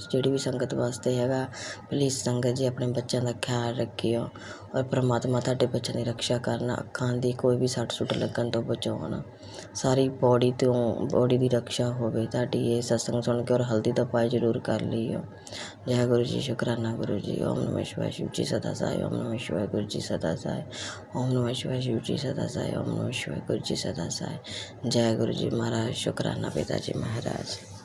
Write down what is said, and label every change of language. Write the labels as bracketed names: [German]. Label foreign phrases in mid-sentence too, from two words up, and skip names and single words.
[Punjabi] ਜਿਹੜੀ ਵੀ ਸੰਗਤ ਵਾਸਤੇ ਹੈਗਾ, ਪਲੀਜ਼ ਸੰਗਤ ਜੀ ਆਪਣੇ ਬੱਚਿਆਂ ਦਾ ਖਿਆਲ ਰੱਖਿਓ ਔਰ ਪ੍ਰਮਾਤਮਾ ਤੁਹਾਡੇ ਬੱਚਿਆਂ ਦੀ ਰੱਖਿਆ ਕਰਨ, ਅੱਖਾਂ ਦੀ ਕੋਈ ਵੀ ਸੱਟ ਸੁੱਟ ਲੱਗਣ ਤੋਂ ਬਚਾਉਣ, ਸਾਰੀ ਬੋਡੀ ਦੀ ਰੱਖਿਆ ਹੋਵੇ ਤੁਹਾਡੀ। ਇਹ ਸਤਸੰਗ ਸੁਣ ਕੇ ਔਰ ਹਲਦੀ ਦਾ ਉਪਾਅ ਜ਼ਰੂਰ ਕਰ ਲਈਓ। ਜੈ ਗੁਰੂ ਜੀ। ਸ਼ੁਕਰਾਨਾ ਗੁਰੂ ਜੀ। [Sanskrit] ओम नमः शिवाय [Hindi] शिव जी सदा साई। [Sanskrit] ओम नमः शिवाय [Hindi] गुरु जी सदा साई। [Sanskrit] ओम नमः शिवाय [Hindi] शिव जी सदा साई। [Sanskrit] ओम नमः शिवाय [Hindi] गुरु जी सदा साई। जय गुरु जी महाराज। शुकराना पिता जी महाराज।